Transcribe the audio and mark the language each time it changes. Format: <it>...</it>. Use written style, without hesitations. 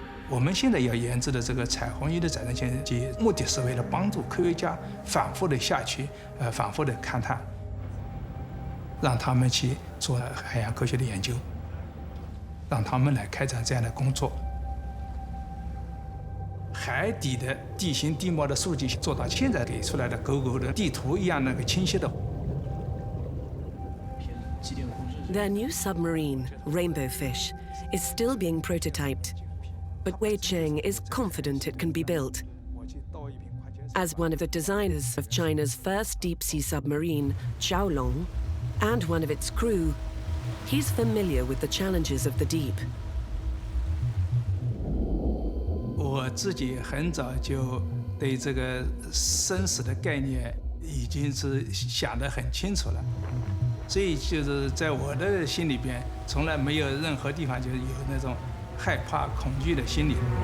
<zh>我们现在要研制的这个彩虹仪的载人潜水机，目的是为了帮助科学家反复的下去，反复的勘探，让他们去做海洋科学的研究，让他们来开展这样的工作。海底的地形地貌的数据做到现在给出来的狗狗的地图一样那个清晰的。</zh> <en>Their new submarine, Rainbow Fish, is still being prototyped, but Wei Cheng is confident it can be built. As one of the designers of China's first deep-sea submarine, Qiaolong, and one of its crew, he's familiar with the challenges of the deep.</en> <zh>我自己很早就对这个生死的概念已经是想得很清楚了，所以就是在我的心里边，从来没有任何地方就是有那种害怕、恐惧的心理。</zh>